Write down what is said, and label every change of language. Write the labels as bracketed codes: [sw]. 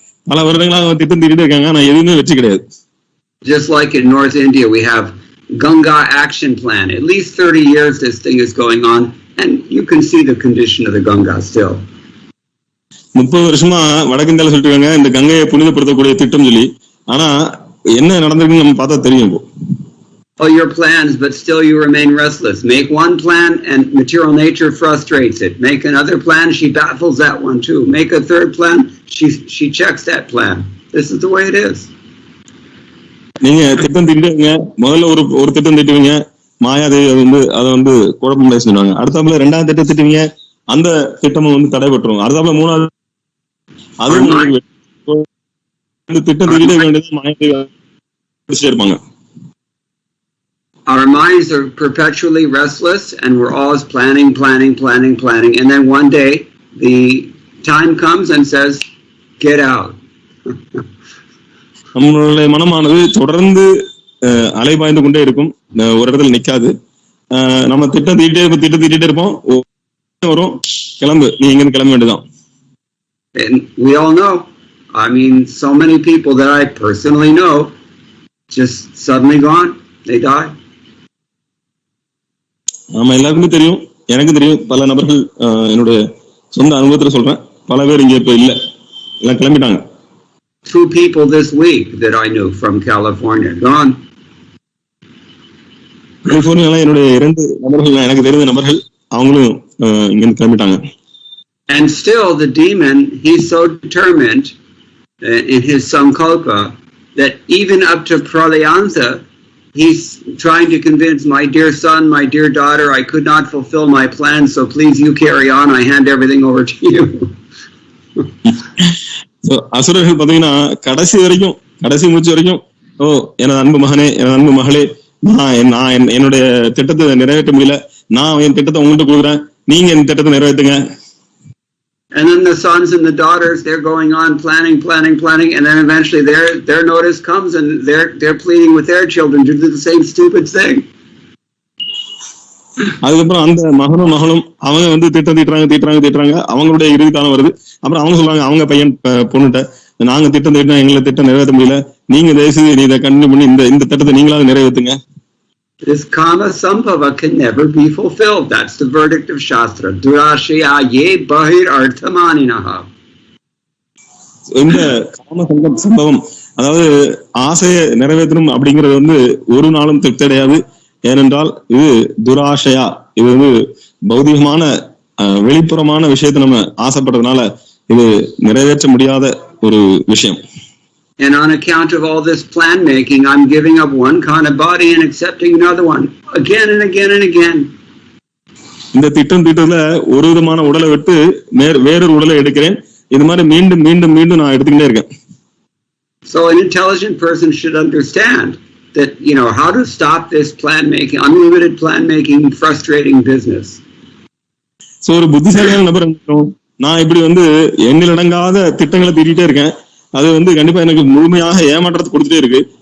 [ta] பல வருடங்களா திட்டம் தீட்டிட்டு இருக்காங்க, ஆனா எதுவுமே வெற்றி கிடையாது. [en] Just like in North India we have Ganga Action Plan. At least 30 years this thing is going on and you can see the condition of the Ganga still. [ta] 30 வருஷமா வடக்கிந்தியால சொல்லிட்டு இருக்காங்க இந்த கங்கையை புனிதப்படுத்தக்கூடிய திட்டம் சொல்லி, ஆனா என்ன நடந்திருக்குன்னு நம்ம பார்த்தா தெரியும். [en] All your plans, but still you remain restless. Make one plan and material nature frustrates it. Make another plan, she baffles that one too. Make a third plan, she checks that plan. This is the way it is. [ta] நீங்க திட்டம் தீட்டுவீங்க, முதல்ல ஒரு திட்டம் தீட்டுவீங்க, மாயாதேவி அதை குழப்பம் சொல்லுவாங்க. அடுத்தாப்புல ரெண்டாவது திட்டம் திட்டுவீங்க, அந்த திட்டமும் தடைபட்டுரும். அடுத்தாப்புல மூணாவது அதுவும் திட்டம் தீட்டே வேண்டியது மாயாதேவி இருப்பாங்க. [en] Our minds are perpetually restless and we're always planning. And then one day the time comes and says, get out. [ta] நம்மளுடைய மனமானது தொடர்ந்து அலைபாய்ந்து கொண்டே இருக்கும், ஒரு இடத்துல நிக்காது. நம்ம திட்டம் தீட்டிட்டே இருப்போம், வரும் கிளம்பு, நீ இங்கிருந்து கிளம்ப வேண்டியதான். [en] And we all know, I mean, so many people that I personally know just suddenly gone, they die. [ta] ஆமா, எல்லாருக்குமே தெரியும், எனக்கு தெரியும். பல நபர்கள் என்னுடைய சொந்த அனுபவத்துல சொல்றேன், பல பேர் இங்க இப்ப இல்ல, எல்லாம் கிளம்பிட்டாங்க. [en] 2 people this week that I knew from California gone. [ta] கலிபோர்னியால என்னுடைய 2 நபர்கள், எனக்கு தெரிந்த நபர்கள், அவங்களும் இங்க கிளம்பிட்டாங்க. [en] And still the demon, he's so determined in his sankalpa that even up to pralayanta he's trying to convince my dear son, my dear daughter, I could not fulfill my plans, so please you carry on, I hand everything over to you. [ta] So அசுரர்கள் பாத்தீங்கன்னா கடைசி மூச்சு வரைக்கும், ஓ எனது அன்பு மகனே, எனது அன்பு மகளே, நான் என்னுடைய திட்டத்தை நிறைவேற்ற முடியல, நான் என் திட்டத்தை உங்கள்கிட்ட கொடுக்குறேன், நீங்க என் திட்டத்தை நிறைவேற்றுங்க. [en] And then the sons and the daughters, they're going on planning, and then eventually their notice comes and they're pleading with their children to do the same stupid thing. [ta] அதுக்கப்புறம் அந்த மகனும் அவங்க திட்டம் தீட்டுறாங்க, அவங்களுடைய இறுதி காலம் வருது. அப்புறம் அவங்க சொல்றாங்க, அவங்க பையன் பொண்ணுட்ட, நாங்க திட்டம் தீட்டினா எங்களை திட்டம் நிறைவேற்ற முடியல, நீங்க தயவுசெய்து நீ இதை கண்டினியூ பண்ணி இந்த திட்டத்தை நீங்களாவது நிறைவேற்றுங்க. [en] This kama sambhava can never be fulfilled. That's the verdict of Shastra. [sa] Durashaya ye bahir arthamaninaha. [ta] இந்த காம சம்பவம், அதாவது ஆசையை நிறைவேற்றணும் அப்படிங்கிறது ஒரு நாளும் திருப்தி அடையாது. ஏனென்றால் இது துராஷயா, இது பௌதிகமான வெளிப்புறமான விஷயத்தை நம்ம ஆசைப்படுறதுனால இது நிறைவேற்ற முடியாத ஒரு விஷயம். [en] And on account of all this plan making, I'm giving up one kind of body and accepting another one again and again and again. [ta] இந்த திட்டம் தீட்டத்துல ஒரு விதமான உடலை விட்டு வேறொரு உடலை எடுக்கிறேன். இது மாதிரி மீண்டும் மீண்டும் மீண்டும் நான் எடுத்துக்கிட்டே இருக்கேன். [en] So an intelligent person should understand that, how to stop this plan making, unlimited plan making, frustrating business. [ta] So ஒரு புத்திசாலியான நபர் நான் இப்படி எண்ணிலடங்காத திட்டங்களை தீட்டிட்டே இருக்கேன், அது கண்டிப்பா எனக்கு முழுமையாக ஏமாற்றத்தை கொடுத்துட்டே இருக்கு.